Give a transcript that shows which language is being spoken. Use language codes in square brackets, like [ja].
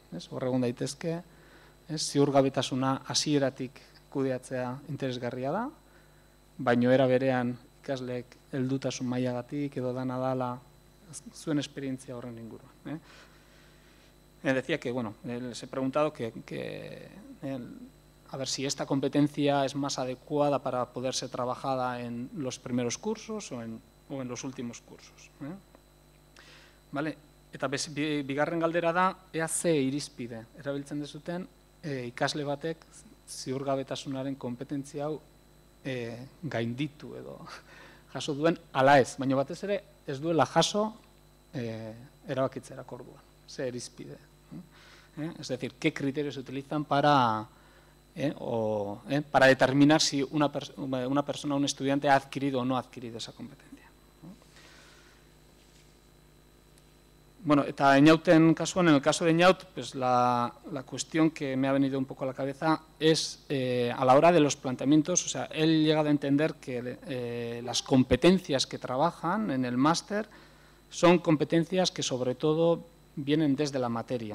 [eu] Hor egon daitezke, ziurgabetasuna hasieratik kudeatzea interesgarria da, baino era berean ikasleek heldutasun mailagatik edo dana dala zuen esperientzia horren inguruan. [es] Decía que, bueno, les he preguntado a ver si esta competencia es más adecuada para poder ser trabajada en los primeros cursos o en los últimos cursos. Vale? [eu] Eta bigarren galdera da, ea ze irizpide erabiltzen dezuten ikasle batek ziurgabetasunaren kompetentzia hau gainditu edo jaso duen ala ez, baina batez ere ez duela jaso erabakitzerako orduan, ze irizpide. [es] Es decir, qué criterios se utilizan para determinar si una persona, un estudiante ha adquirido o no ha adquirido esa competencia. Bueno, [eu] eta Eñauten kasuan, [es] en el caso de Eñaut, pues la cuestión que me ha venido un poco a la cabeza es a la hora de los planteamientos, o sea, él llega a entender que las competencias que trabajan en el máster son competencias que sobre todo vienen desde la materia.